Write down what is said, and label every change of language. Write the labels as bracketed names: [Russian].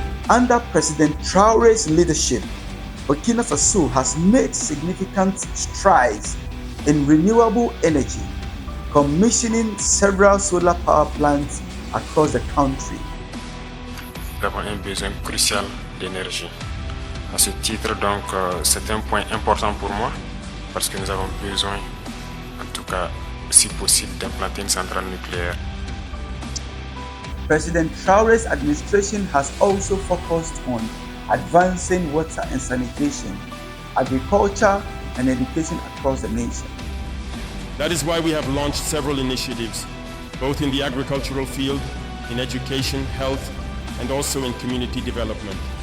[English] Under President Traoré's leadership, Burkina Faso has made significant strides in renewable energy, commissioning several solar power plants across the country. [French] Nous avons un besoin crucial d'énergie. À ce titre, donc, c'est un point important pour moi parce que nous avons besoin, en tout cas, si possible, d'implanter une centrale nucléaire. [English] President Traoré's administration has also focused on advancing water and sanitation, agriculture, and education across the nation. That is why we have launched several initiatives, both in the agricultural field, in education, health, and also in community development.